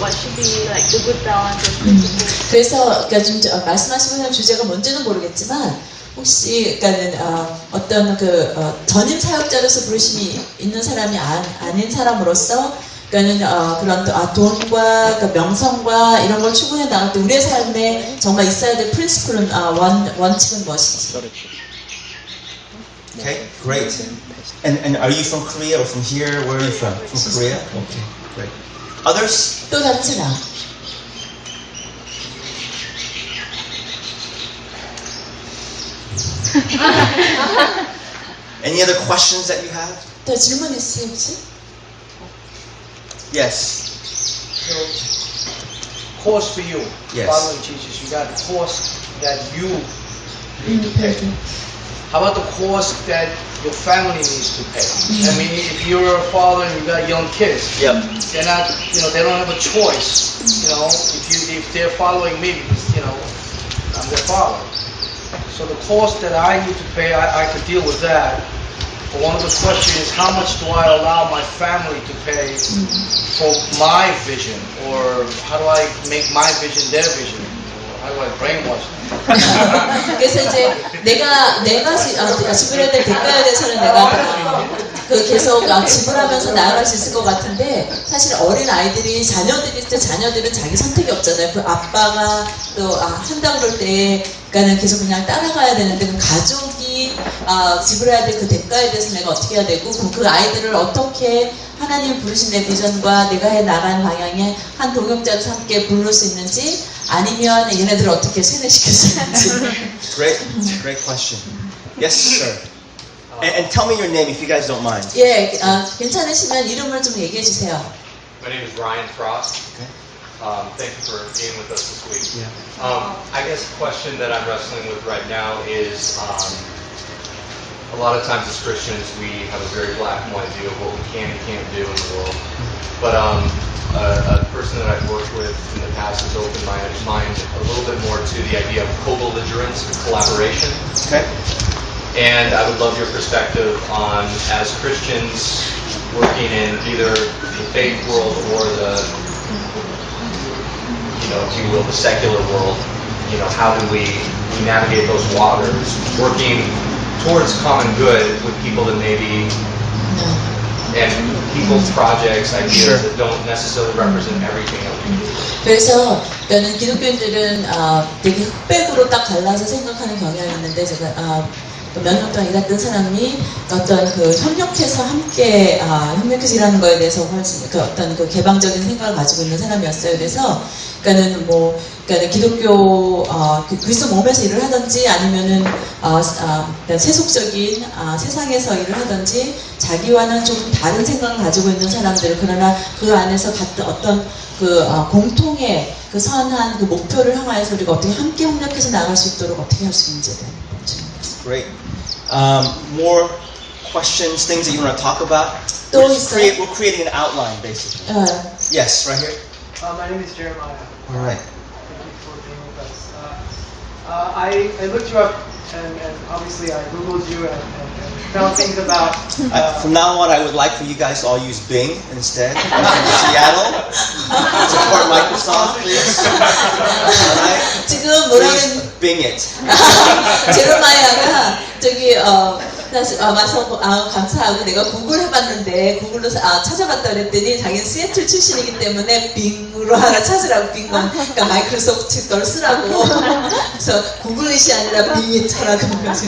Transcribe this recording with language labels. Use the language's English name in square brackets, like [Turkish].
[English] What should be, like, the good balance or principle? [Korean] 그래서 그러니까 좀 말씀하시는 주제가 뭔지는 모르겠지만 혹시 그러니까는 어떤 전임 사역자로서 부르심이 있는 사람이 아닌 사람으로서 그러니까는 그런 돈과 명성과 이런 걸 추구해 나갈 때 우리의 삶에 정말 있어야 될 프린시플은 원칙은 무엇인지. [English] Okay, great. And are you from Korea or from here? Where are you from? From Korea? Okay, great. Others? 또 다른 사람. Any other questions that you have? 더 질문 있으세요 혹시? Yes. So, cost for you, Yes. following Jesus, you got cost that you need to pay. How about the cost that your family needs to pay? I mean, if you're a father and you got young kids, Yep. they're not, they don't have a choice. If they're following me, because, I'm their father. So the cost that I need to pay, I could deal with that. But one of the questions is, how much do I allow my family to pay for my vision? Or how do I make my vision their vision? Or how do I brainwash them? [Korean] 그래서 이제 내가 지불해야 될 대가에 대해서는 내가 계속 지불하면서 나아갈 수 있을 것 같은데 사실 어린 아이들이 자녀들이 있을 때 자녀들은 자기 선택이 없잖아요. 그 아빠가 또 한다 그럴 때 그러니까는 계속 그냥 따라가야 되는데 그 가족이 지불해야 될 그 대가에 대해서 내가 어떻게 해야 되고 그 아이들을 어떻게 하나님이 부르신 내 비전과 내가 해 나가는 방향에 한 동역자로서 함께 부를 수 있는지 아니면 얘네들을 어떻게 세뇌시킬 수 있는지. [English] Great question. Yes, sir. And tell me your name if you guys don't mind. [Korean] 예, 괜찮으시면 이름을 좀 얘기해 주세요. [English] My name is Ryan Frost. Okay. Thank you for being with us this week. Yeah. I guess the question that I'm wrestling with right now is a lot of times as Christians we have a very black and white view of what we can and can't do in the world. But a person that I've worked with in the past has opened my mind a little bit more to the idea of co-belligerence and collaboration. Okay. And I would love your perspective on, as Christians working in either the faith world or the, if you will, the secular world, how do we navigate those waters, working towards common good with people that maybe, and people's projects, ideas that don't necessarily represent everything that we do. [Korean] 그래서 기독교인들은 되게 흑백으로 딱 갈라서 생각하는 경향이 있는데 제가 몇 년 동안 일했던 사람이 어떤 그 협력해서 함께 협력해서 일하는 거에 대해서 훨씬 그 어떤 그 개방적인 생각을 가지고 있는 사람이었어요. 그래서 그러니까는 기독교 그 그리스도 몸에서 일을 하든지 아니면은 세속적인 세상에서 일을 하든지 자기와는 좀 다른 생각을 가지고 있는 사람들 그러나 그 안에서 같은 어떤 그 공통의 그 선한 그 목표를 향하여서 우리가 어떻게 함께 협력해서 나갈 수 있도록 어떻게 할 수 있는지에 대한 [English] Great. More questions, things that you want to talk about? [Korean] 또 [English] We're [Korean] 있어요? [English] creating an outline, basically. Yes, right here. My name is Jeremiah. All right. Thank you for being with us. I looked you up and obviously I Googled you and found things about... From now on, I would like for you guys to all use Bing instead. I'm from Seattle. Support Microsoft, please. All right? [Korean] 지금 뭐라고 [English] Please Bing it. [Korean] 제로마이아가 저기 와서 감사하고 내가 구글 해봤는데 구글로 찾아봤다 그랬더니 자기는 시애틀 출신이기 때문에 빙으로 하나 찾으라고 빙건 그러니까 마이크로소프트 걸 쓰라고 그래서 구글릿이 아니라 빙이트라고